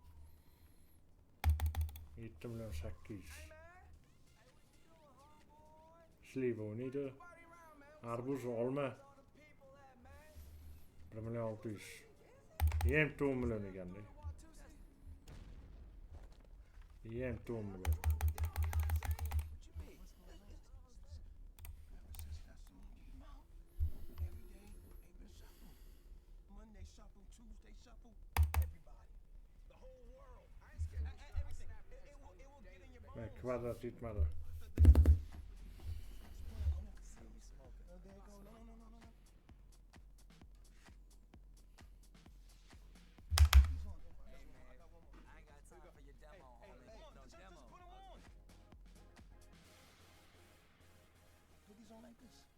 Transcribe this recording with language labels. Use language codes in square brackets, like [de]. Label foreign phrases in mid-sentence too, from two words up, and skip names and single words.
[uz] 7 million 800. Sliva o'ynaydi. Arbuz olma. 1 million 600. Yem 10 million eganda. Yem 10 million. [en] Monday shuffle, Tuesday shuffle, everybody. The whole world. I ain't scared of everything. It will get in your bones. [uz] Kvadrat yetmadi. [en] Oh, there you go. No. I ain't got time for your demo, homie. No Just demo. put 'em on. Put these on like this.